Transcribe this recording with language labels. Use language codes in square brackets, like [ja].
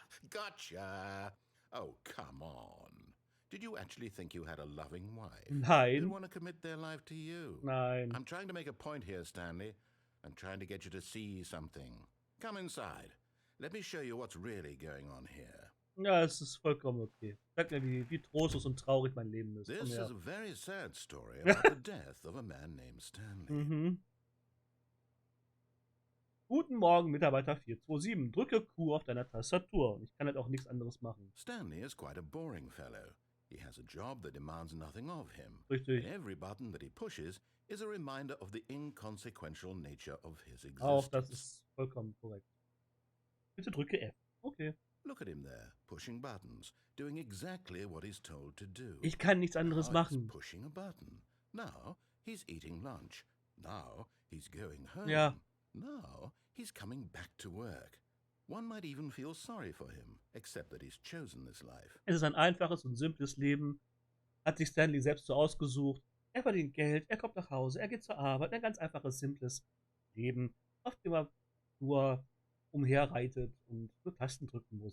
[en] Gotcha. Oh, come on. Did you actually think you had a loving wife? [de] Nein. [en] Didn't want to commit their life to you? [de] Nein. [en] I'm trying to make a point here, Stanley. I'm trying to get you to see something. Come inside. Let me show you what's really going on here. [de] Ja, es ist vollkommen okay. Sag mir, wie trostlos und traurig mein Leben ist. [en] This is a very sad story about the death of a man named Stanley. [de] Guten Morgen, Mitarbeiter 427. Drücke Q auf deiner Tastatur. Und ich kann halt auch nichts anderes machen. [en] Stanley is quite a boring fellow. He has a job that demands nothing of him. [de] Richtig. [en] And every button that he pushes is a reminder of the inconsequential nature of his existence. [de] Auch das ist vollkommen korrekt. Bitte drücke F. Okay. [en] Look at him there, pushing buttons, doing exactly what he's told to do. [de] Ich kann nichts anderes [en] Now [de] machen. [en] he's pushing a button. Now he's eating lunch. Now he's going home. [de] Ja. [en] Now he's coming back to work. One might even feel sorry for him, except that he's chosen this life. [de] Es ist ein einfaches und simples Leben. Hat sich Stanley selbst so ausgesucht. Er verdient Geld, er kommt nach Hause, er geht zur Arbeit. Ein ganz einfaches, simples Leben, auf dem er nur umherreitet und nur Tasten drücken muss.